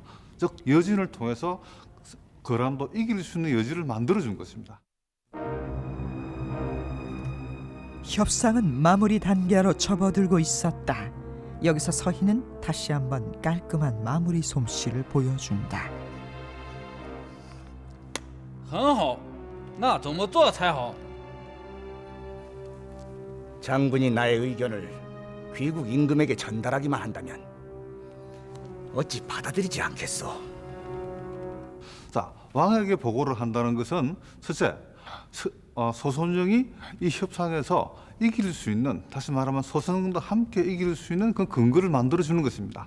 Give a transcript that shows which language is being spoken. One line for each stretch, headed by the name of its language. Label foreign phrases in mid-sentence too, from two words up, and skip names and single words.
Korean: 즉 여진을 통해서 거란도 이길 수 있는 여지를 만들어준 것입니다. 협상은 마무리 단계로 접어들고 있었다. 여기서 서희는 다시 한번 깔끔한 마무리 솜씨를 보여준다.
Chinese: 很好，那怎么做才好？
Korean: 장군이 나의 의견을 귀국 임금에게 전달하기만 한다면 어찌 받아들이지 않겠소? 자, 왕에게 보고를 한다는 것은 첫째, 소선영이 이 협상에서 이길 수 있는, 다시 말하면 소선영도 함께 이길 수 있는 그 근거를 만들어주는 것입니다.